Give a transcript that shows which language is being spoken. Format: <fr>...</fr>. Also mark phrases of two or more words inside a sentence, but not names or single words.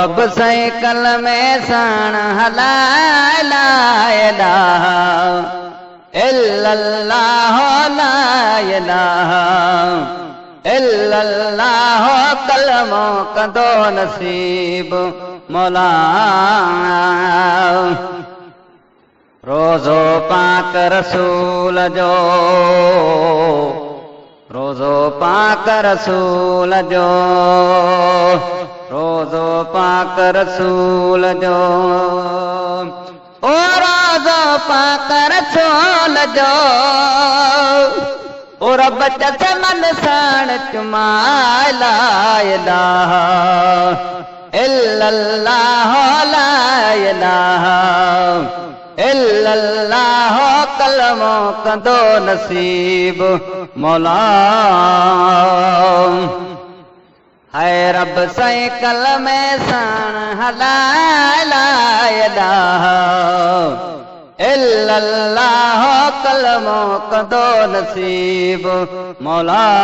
<sd>रब साइकिल में साण हलाए</sd> <ar>لا إله إلا الله لا إله إلا الله</ar> <sd>कलमो कंदो नसीब मौला। रोज़ो पाक रसूल जो रोज़ो पाक रसूल जो रोज़ो पाक रसूल जो ओ रोज़ो पाक रसूल जो ओ रब चमन साण चुमाए</sd> <ar>لا إله إلا الله لا إله إلا الله</ar> <sd>कलमो कंदो नसीब मौला। है रब साइकिल में साण हलाए</sd> <ar>لا إله إلا الله</ar> <sd>कलमो कंदो नसीब मौला।</sd>